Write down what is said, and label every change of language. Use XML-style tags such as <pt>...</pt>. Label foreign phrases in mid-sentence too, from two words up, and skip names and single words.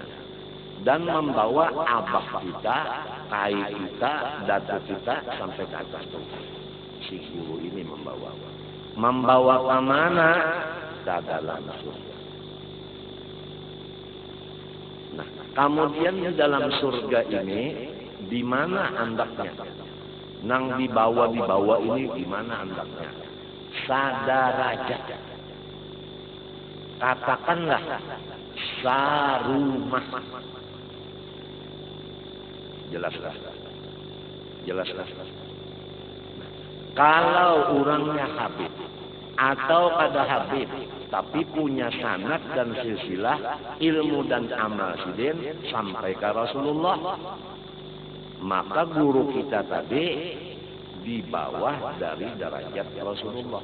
<id>Dan membawa abah kita, kai kita, datuk kita, sampai ke atas itu. Si guru ini membawa. Membawa ke mana? Ke dalam surga. Nah, kemudian di dalam surga ini, di mana andaknya?</id> <bjn>Nang dibawa ini di mana andaknya? Sadarajat. Katakanlah sarumah.</bjn> <id>Jelaslah. Kalau orangnya habib atau kada habib tapi punya sanad dan silsilah ilmu dan amal sidin sampai ke Rasulullah, maka guru kita tadi di bawah dari derajat Rasulullah.</id>